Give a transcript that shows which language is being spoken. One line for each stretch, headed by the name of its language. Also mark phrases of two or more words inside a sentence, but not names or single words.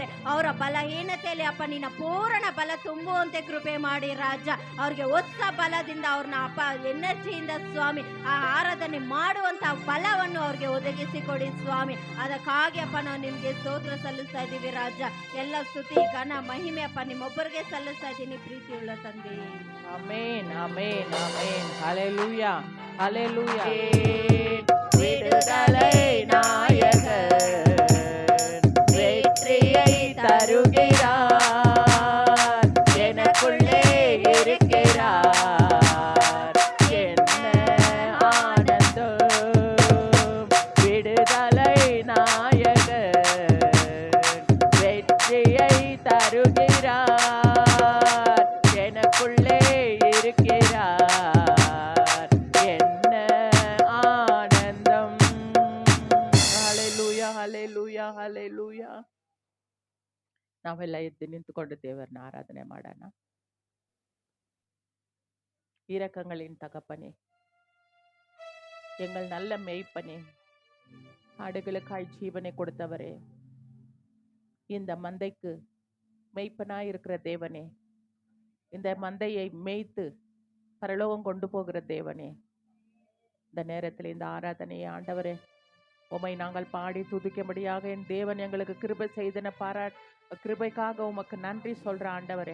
Kannada: ಅವರ ಬಲಹೀನತೆಯಲ್ಲಿ ಅಪ್ಪ ನಿನ್ನ ಪೂರ್ಣ ಬಲ ತುಂಬುವಂತೆ ಕೃಪೆ ಮಾಡಿ ರಾಜ. ಅವ್ರಿಗೆ ಹೊಸ ಬಲದಿಂದ ಅವ್ರನ್ನ ಅಪ್ಪ ಎನರ್ಜಿಯಿಂದ ಸ್ವಾಮಿ ಆ ಆರಾಧನೆ ಮಾಡುವಂತ ಬಲವನ್ನು ಅವ್ರಿಗೆ ಒದಗಿಸಿ ಕೊಡಿ ಸ್ವಾಮಿ. ಅದಕ್ಕಾಗಿ ಅಪ್ಪ ನಾವು ನಿಮ್ಗೆ ಸ್ತೋತ್ರ ಸಲ್ಲಿಸ್ತಾ ಇದ್ದೀವಿ ರಾಜ. ಎಲ್ಲ ಸ್ತುತಿ ಘನ ಮಹಿಮೆ ಅಪ್ಪ ನಿಮ್ಮೊಬ್ಬರಿಗೆ ಸಲ್ಲಿಸ್ತಾ ಇದ್ದೀನಿ ಪ್ರೀತಿಯುಳ್ಳ ತಂದೆ.
Tamil: ஆமென் ஆமென் ஆமென். ஹalleluya ஹalleluya. விடுதலை நாயகர் வெற்றியை தருகிறார், எனக்குள்ளே இருக்கிறார், என்ன ஆனந்தம். விடுதலை நாயகர் வெற்றியை தருகிறார், எனக்குள்ளே இருக்கிறார், என்ன ஆனந்தம். ஹalleluya ஹalleluya ஹalleluya.
Kannada: ನಾವೆಲ್ಲ ಎದ್ದು ನಿಂತುಕೊಂಡು ದೇವರನ್ನ ಆರಾಧನೆ ಮಾಡೋಣ.
Tamil: இரக்கங்களின் தகப்பனே, எங்கள் நல்ல மேய்ப்பனே, ஆடுகளுக்காய் ஜீவனை கொடுத்தவரே, இந்த மந்தைக்கு மேய்ப்பனாய் இருக்கிற தேவனே, இந்த மந்தையை மேய்த்து பரலோகம் கொண்டு போகிற தேவனே, இந்த நேரத்தில் இந்த ஆராதனையை ஆண்டவரே உம்மை நாங்கள் பாடி துதிக்கும்படியாக என் தேவன் எங்களுக்கு கிருபை செய்தன கிருபைக்காக உமக்கு நன்றி சொல்ற ஆண்டவரே.